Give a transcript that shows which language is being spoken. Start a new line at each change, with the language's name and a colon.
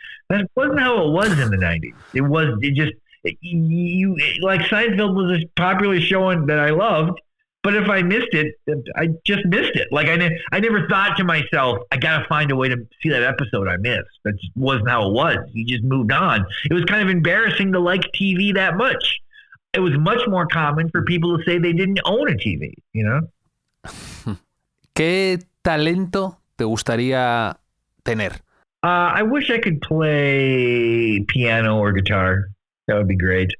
English: That wasn't how it was in the 90s. Like Seinfeld was a popular show that I loved, but if I missed it, I just missed it. Like I never thought to myself, I got to find a way to see that episode I missed. That just wasn't how it was. You just moved on. It was kind of embarrassing to like TV that much. It was much more common for people to say they didn't own a TV, you know?
Spanish: ¿Qué talento te gustaría tener?
English: I wish I could play piano or guitar. That would be great.